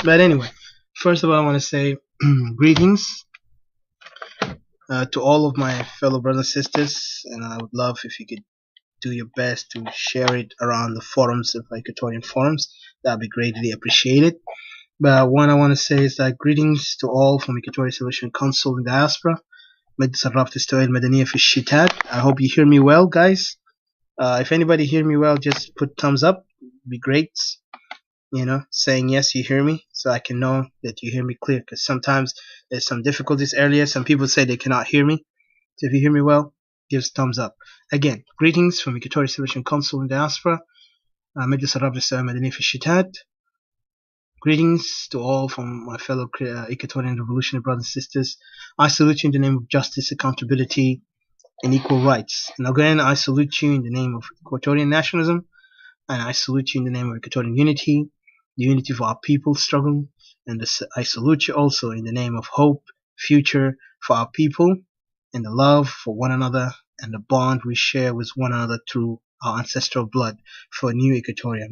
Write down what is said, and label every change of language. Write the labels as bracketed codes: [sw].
[en] But anyway, first of all, I want to say greetings to all of my fellow brothers and sisters. And I would love if you could do your best to share it around the forums, the Equatorian forums. That would be greatly appreciated. But one I want to say is that greetings to all from Equatorial Solution Council in diaspora. [ar] مجلس الرابطة التوعية المدنية في الشتات. [en] I hope you hear me well, guys. If anybody hear me well, just put thumbs up. It'd be great. Saying yes, you hear me, so I can know that you hear me clear. Because sometimes there's some difficulties earlier. Some people say they cannot hear me. So if you hear me well, give us thumbs up. Again, greetings from Equatorial Solution Council in diaspora. [ar] مجلس الرابطة التوعية المدنية في الشتات. [en] Greetings to all from my fellow Equatorian revolutionary brothers and sisters. I salute you in the name of justice, accountability, and equal rights. And again, I salute you in the name of Equatorian nationalism, and I salute you in the name of Equatorian unity, the unity of our people struggle, and I salute you also in the name of hope, future for our people, and the love for one another, and the bond we share with one another through our ancestral blood for a new Equatorian.